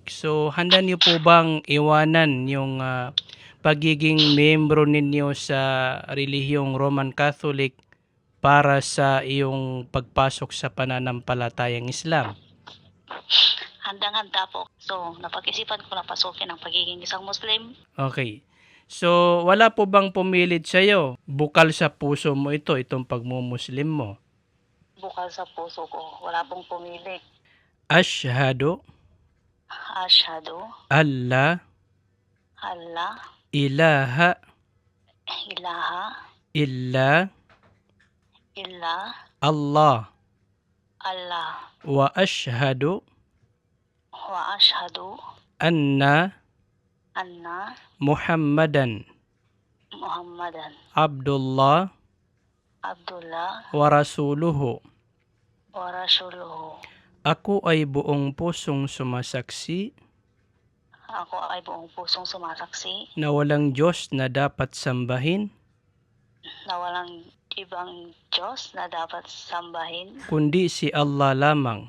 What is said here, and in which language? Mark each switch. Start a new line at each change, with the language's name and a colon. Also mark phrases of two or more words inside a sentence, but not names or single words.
Filipino: So, handa niyo po bang iwanan yung pagiging membro ninyo sa relihiyong Roman Catholic para sa iyong pagpasok sa pananampalatayang Islam? Handang-handa po. So, napag-isipan ko na pasukin ang pagiging isang Muslim. Okay. So, wala po bang pumilit sa'yo? Bukal sa puso mo itong pagmumuslim mo. Bukal sa puso ko. Wala pong pumilit.
Arabic: Ashhadu Asyhadu alla alla ilaha ilaha illa illa Allah Allah وأشهد وأشهد anna anna Muhammadan Muhammadan Abdullah Abdullah ورسوله. ورسوله.
Filipino: Ako ay buong pusong sumasaksi Ako ay buong pusong sumasaksi na walang Diyos na dapat sambahin na walang ibang Diyos na dapat sambahin kundi si Allah lamang.